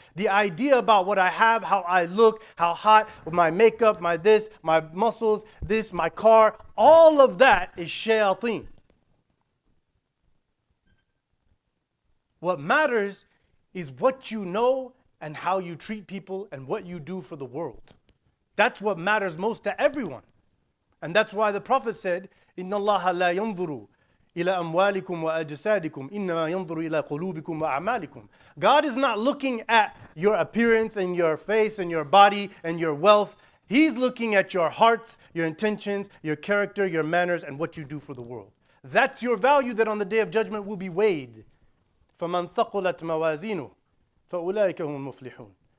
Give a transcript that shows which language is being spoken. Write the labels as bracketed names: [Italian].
[English] The idea about what I have, how I look, how hot, my makeup, my this, my muscles, this, my car, all of that is shayateen. What matters is what you know and how you treat people and what you do for the world. That's what matters most to everyone. And that's why the Prophet said, [Arabic] إِنَّ اللَّهَ لَا يَنْظُرُ إِلَى أَمْوَالِكُمْ وَأَجْسَادِكُمْ إِنَّمَا يَنْظُرُ إِلَى قُلُوبِكُمْ وَأَعْمَالِكُمْ. [English] God is not looking at your appearance and your face and your body and your wealth. He's looking at your hearts, your intentions, your character, your manners, and what you do for the world. That's your value that on the Day of Judgment will be weighed. [Arabic] فَمَنْ ثَقُلَتْ مَوَازِينُهُ فَأُولَٰئِكَ هُمُ الْمُفْلِحُونَ.